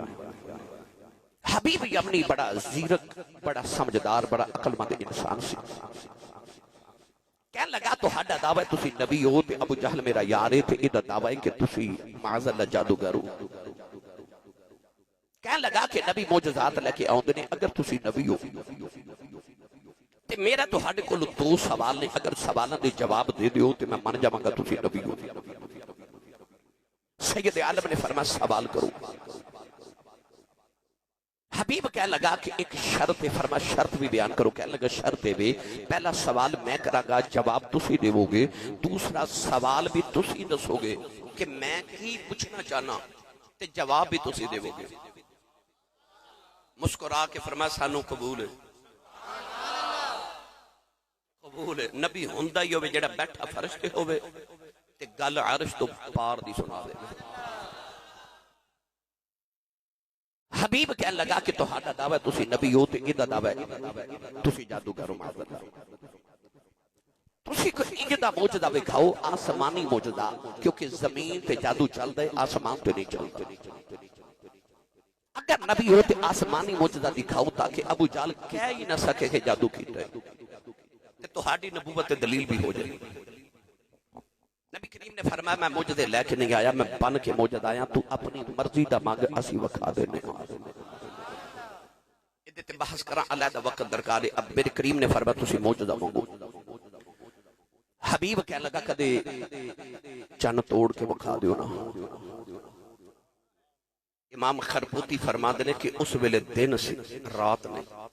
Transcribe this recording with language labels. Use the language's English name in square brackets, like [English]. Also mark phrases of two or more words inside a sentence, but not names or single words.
[Punjabi] حبیب یمنی بڑا زیرک بڑا سمجھدار بڑا عقل مند انسان سی. کہنے لگا تو ہاڈا دعویٰ ہے تسی نبی ہو تے ابو جہل میرا یار ہے تے ایدہ دعویٰ ہے کہ تسی [Arabic] معاذ اللہ [Punjabi] جادوگر ہو. کہنے لگا کہ نبی موجزات لے کے آؤندے نے اگر تسی نبی ہو تے میرا تہاڈے کول دو سوال نے اگر سوالاں دے جواب دے دیو تے میں من جاواں گا تسی نبی ہو سید عالم نے فرمایا سوال کرو حبیب کہنے لگا کہ ایک شرط ہے فرمایا شرط بھی بیان کرو کہنے لگا شرط ہے پہلا سوال میں کراں گا جواب تسی دیو گے دوسرا سوال بھی تسی دسو گے کہ میں کی پوچھنا چاہنا تے جواب بھی تسی دیو گے مسکرا کے فرمایا سانو قبول ہے قبول ہے نبی ہوندا ہی ہوے جڑا بیٹھا فرش تے ہوے تے گل عرش تو پار دی سنا دے حبیب کہنے لگا کہ تہاڈا دعویٰ تسی نبی ہو تے ایدا دعویٰ تسی جادوگر ہو معذرت تسی کوئی ایدا معجزہ دکھاؤ آسمانی معجزہ کیونکہ زمین تے جادو چلدا ہے آسمان تے نہیں چلدا اگر نبی ہو تے آسمانی معجزہ دکھاؤ تاکہ ابو جہل کہہ ہی نہ سکے کہ جادو کیتا ہے تے تہاڈی نبوت دلیل بھی ہو جائے نبی کریم نے فرمایا میں معجزے لے کے نہیں آیا میں بن کے معجزہ آیا تو اپنی مرضی دا مانگ اسی وکھا دینے ادھے تے بحث کراں علیحدہ وقت درکار ہے اب میرے کریم نے فرمایا تسی معجزہ مانگو حبیب کہنے لگا کدے چن توڑ کے وکھا دیو نا امام خربوتی فرما دے کہ اس ویلے دن سی رات نے